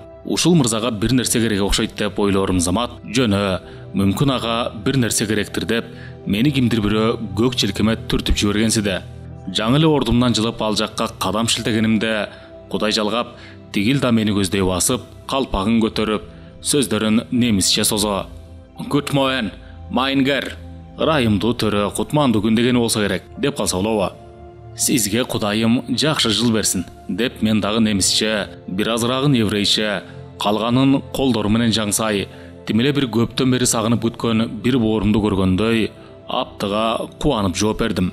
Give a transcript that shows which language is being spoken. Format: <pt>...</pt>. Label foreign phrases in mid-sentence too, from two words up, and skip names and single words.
<ky>Ушул мырзага бир нерсе керек окшойт деп ойлорум замат, жөнө, мүмкүн ага бир нерсе керектир деп, мени кимдир бирөө көк челкеме түртүп жибергенсиде. Жаңы эле ордумдан жылып ал жакка кадам шилтегенимде, Кудай жалгап, тигил да мени көздөй басып, калпагын көтөрүп, сөздөрүн немисче созо.</ky> <en>Good morning,</en> <de>mein Herr.</de> <ky>Ырайымдуу төрө, кутмандуу күн дегени болсо керек, деп калса болобу? Сизге Кудайым жакшы жыл берсин, деп мен дагы немисче, бир азырагын еврейче, калганын колдору менен жаңсай, тимеле бир көптөн бери сагынып күткөн бир боорумду көргөндөй, аптыға кубанып жооп бердим.</ky>